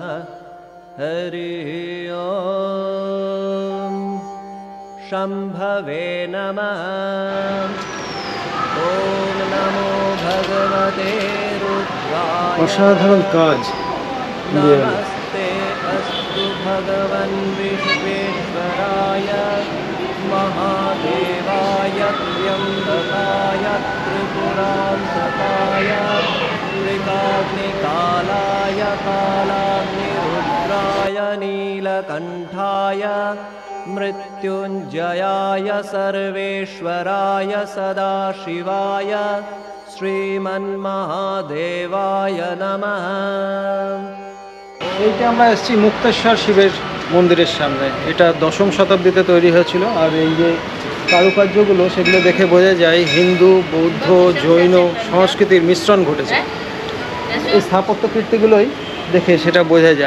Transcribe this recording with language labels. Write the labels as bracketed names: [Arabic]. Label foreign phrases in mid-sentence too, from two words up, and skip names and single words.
[Sanskrit] हरि ओम। शंभवे नमः। ओम नमो भगवते रुद्राय। [Bangla] অসাধারণ কাজ। [Sanskrit] नमस्ते अस्तु भगवन् विश्वेश्वराय महादेवाय त्र्यम्बकाय त्रिपुरान्तकाय त्रिकाग्निकालाय कालाग्निरुद्राय नीलकण्ठाय मृत्युञ्जयाय सर्वेश्वराय सदाशिवाय श्रीमन्महादेवाय नमः। [Bangla] এইটা আমরা এসেছি মুক্তেশ্বর শিবের মন্দিরের সামনে। এটা 10ম শতাব্দীতে তৈরি হয়েছিল। আর এই যে কারুকার্যগুলো, সেগুলো দেখে বোঝা যায় হিন্দু, বৌদ্ধ, জৈন সংস্কৃতির মিশ্রণ ঘটেছে। এই স্থাপত্য কীর্তিগুলোই দেখে সেটা বোঝা যায়।